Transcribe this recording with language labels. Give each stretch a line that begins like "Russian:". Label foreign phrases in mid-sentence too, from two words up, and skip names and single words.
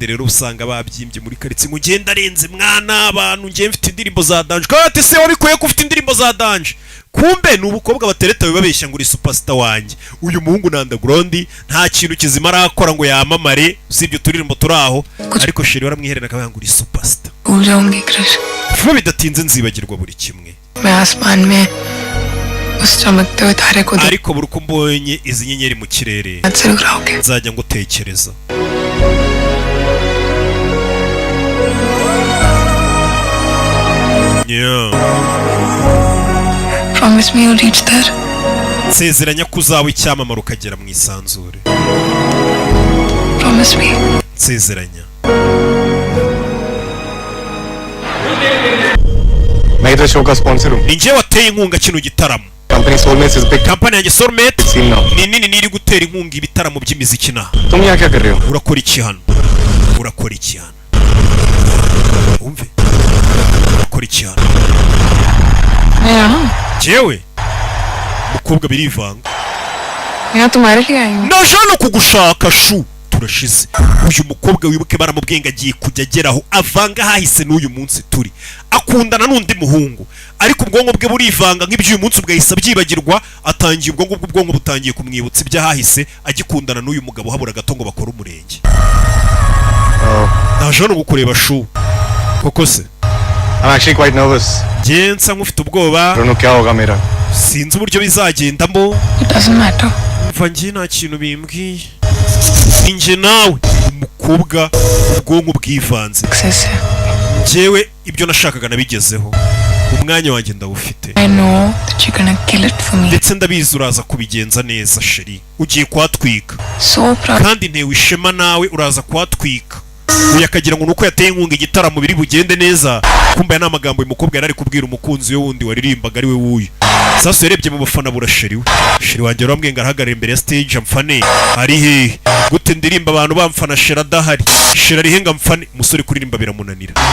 Kinyarwanda: rero usanga babyimbye muri karitsiye ngo ngenda arenze mwana abantu ngiye mfite indirimbo za danje kandi se wabikuye ko ufite indirimbo za danje kumbe ni ubukobwa batereta babeshya ngo uri superstar wanjye uyu muhungu na underground nta kintu kizima arakora ngo yamamare usibye turirimbo turaho ariko sheri waramwiherera akabanga uri superstar vuba bidatinze nzibagirwa buri kimwe ariko buri uko mbonye izi nyenyeri mu kirere nzajya ngutekereza
English: Promise me you'll reach there.
Kinyarwanda: nsezeranya ko uzaba icyamamare ukagera mu isanzure
English: Promise me.
Kinyarwanda: nsezeranya
Hindi: मैं इधर शो का स्पॉन्सर हूँ
Kinyarwanda: ni njye wateye inkunga kino gitaramo
English: company Soulmates is big
Kinyarwanda: kampani yanjye Soulmate
English: scene now
Kinyarwanda: ni nini niri gutera inkunga ibitaramo by'imiziki naha
Hindi: तुम यहाँ क्या कर रहे हो
Kinyarwanda: urakora iki hano urakora iki hano umve urakora iki hano jewe mukobwa birivanga
Hindi: यहाँ तुम्हारे लिए आई हूँ
Kinyarwanda: naje no kugushaka shu turashize uyu mukobwa wibuke baramubwenga agiye kujya ageraho avanga hahise n'uyu munsi turi akundana n'undi muhungu ariko ubwonko bwe burivanga nk'iby'uyu munsi bwahise byibagirwa atangiye ubwonko butangiye kumwibutsa ibyahahise agikundana n'uyu mugabo habura gato ngo bakora umurenge naje no gukureba shu koko se
English: I'm actually quite nervous
Kinyarwanda: nsa nk'ufite ubwoba
English: don't know
Hindi: क्या होगा मेरा
Kinyarwanda: sinzi uburyo bizagendamo
English: It doesn't matter.
Kinyarwanda: mva njye nta kintu bimbwiye ninjye nawe umukobwa ubwonko bwivanze
English: Success.
Kinyarwanda: njyewe ibyo nashakaga nabigezeho umwanya wanjye ndawufite
English: I know that you're gonna kill it for me.
Kinyarwanda: ndetse ndabizi uraza kubigenza neza sheri ugiye kuhatwika
English: So proud.
Kinyarwanda: kandi ntewe ishema nawe uraza kuhatwika uyu akagira ngo nuko yateye inkunga igitaramo biri bugende neza kumva aya ni amagambo uyu mukobwa yari ari kubwira umukunzi we wundi waririmbaga ari we wuyu sasa yarebye mu bafana bura sheri we sheri wanjye warambwiye ngo arahagarara imbere ya stage amfane ari hehe gute ndirimba abantu bamfana sheri adahari sheri ari henga amfane umusore kuririmba biramunanira